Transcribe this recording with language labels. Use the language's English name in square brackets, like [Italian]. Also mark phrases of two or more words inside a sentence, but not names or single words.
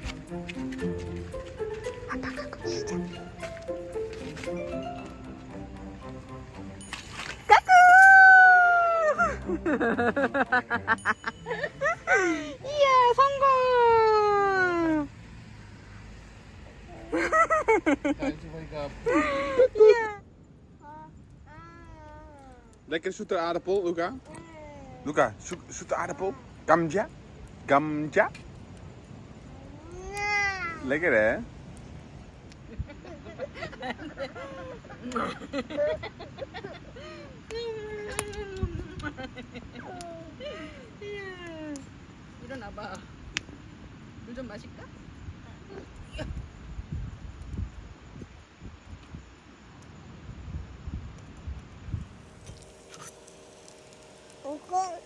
[Korean] 아빠가 굽시자. 이야, 성공! [English] Time to wake up. [Korean] 이야. [Dutch] Lekker zoete aardappel, Luca. Luca, zoete aardappel. [Korean] 감자. 감자. [Dutch] Lekker hè? [Korean] 일어나봐. 물 좀 마실까? 이거